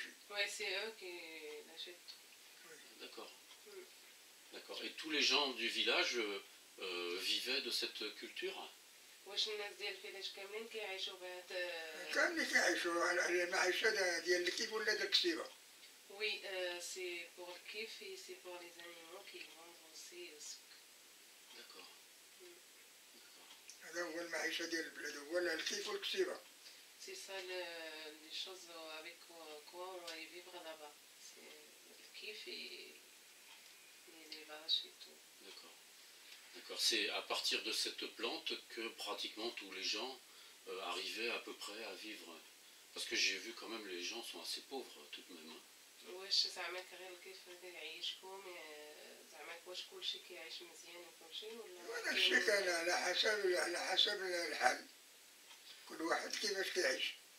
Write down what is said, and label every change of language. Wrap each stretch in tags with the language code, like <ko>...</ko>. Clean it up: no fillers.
<fr>Oui, c'est eux qui l'achètent. D'accord. D'accord. Et tous les gens du village vivaient de cette culture?</fr> <ar>واش الناس ديال الفيلاج كاملين كيعيشوا بهذا؟ كاملين كيعيشوا على المعيشه ديال الكيف ولا ديال الكسيبه.</ar> <fr>Oui, c'est pour le kiff et c'est pour les animaux qui vendent aussi au souk. D'accord.</fr> <ar>هذا هو المعيشه ديال البلاد هو الكيف والكسيبه.</ar> <fr>C'est ça les choses avec quoi on va y vivre là-bas. C'est le kiff et les vaches et tout. D'accord. D'accord. C'est à partir de cette plante que pratiquement tous les gens arrivaient à peu près à vivre. Parce que j'ai vu quand même les gens sont assez pauvres tout de même.</fr> <ar>واش زعما غير كيف يعيشكم زعما واش كلشي كيعيش مزيان وكلشي ولا؟ هذا الشيء كان على حسب الحال. كل واحد كيفاش كيعيش.</ar>